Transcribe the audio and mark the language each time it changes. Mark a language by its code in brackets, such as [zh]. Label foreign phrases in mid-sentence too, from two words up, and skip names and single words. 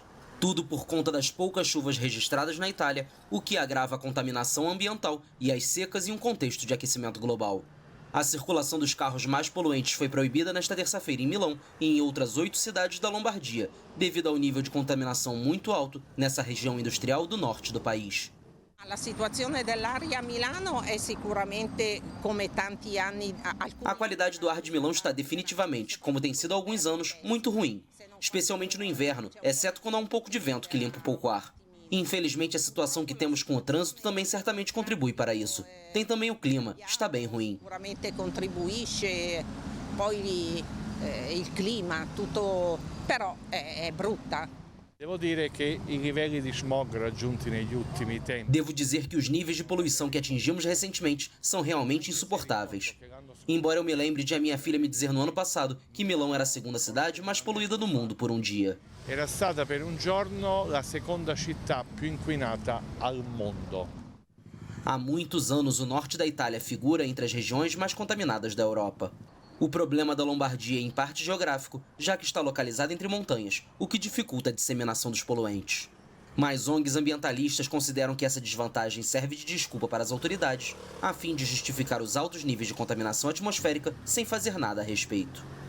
[pt] Tudo por conta das poucas chuvas registradas na Itália, o que agrava a contaminação ambiental e as secas em um contexto de aquecimento global. A circulação dos carros mais poluentes foi proibida nesta terça-feira em Milão e em outras 8 cidades da Lombardia, devido ao nível de contaminação muito alto nessa região industrial do norte do país. [it] A situazione dell'aria a Milano è sicuramente come tanti anni. [pt] A qualidade do ar de Milão está definitivamente, como tem sido há alguns anos, muito ruim, especialmente no inverno, exceto quando há um pouco de vento que limpa um pouco o ar. Infelizmente, a situação que temos com o trânsito também certamente contribui para isso. Tem também o clima, está bem ruim. [it] Sicuramente contribuisce, poi il clima, tutto, però è brutta. [pt] Devo dizer que os níveis de poluição que atingimos recentemente são realmente insuportáveis. Embora eu me lembre de a minha filha me dizer no ano passado que Milão era a segunda cidade mais poluída do mundo por um dia. [it] Era stata per un giorno la seconda città più inquinata al mondo. [pt] Há muitos anos, o norte da Itália figura entre as regiões mais contaminadas da Europa. O problema da Lombardia é em parte geográfico, já que está localizada entre montanhas, o que dificulta a disseminação dos poluentes. Mas ONGs ambientalistas consideram que essa desvantagem serve de desculpa para as autoridades, a fim de justificar os altos níveis de contaminação atmosférica sem fazer nada a respeito.